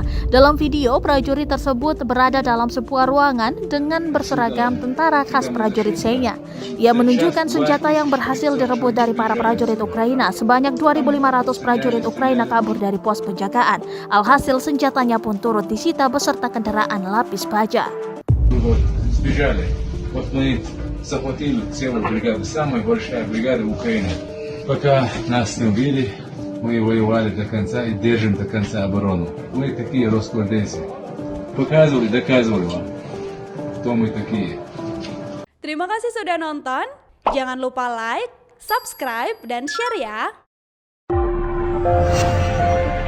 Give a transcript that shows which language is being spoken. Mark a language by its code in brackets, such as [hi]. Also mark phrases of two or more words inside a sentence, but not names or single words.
[id] Dalam video, prajurit tersebut berada dalam sebuah ruangan dengan berseragam tentara khas prajurit Shenya. Ia menunjukkan senjata yang berhasil direbut dari para prajurit Ukraina. Sebanyak 2.500 prajurit Ukraina kabur dari pos penjagaan. Alhasil senjatanya pun turut disita beserta kendaraan lapis baja. [ru] Сбежали. Вот мы захватили целую бригаду, самая большая бригада в Украине. Пока нас не убили, мы воевали до конца и держим до конца оборону. Мы такие росквардейцы. Показывали, доказывали вам, кто мы такие. [id] Terima kasih sudah nonton. Jangan lupa like, subscribe, dan share ya.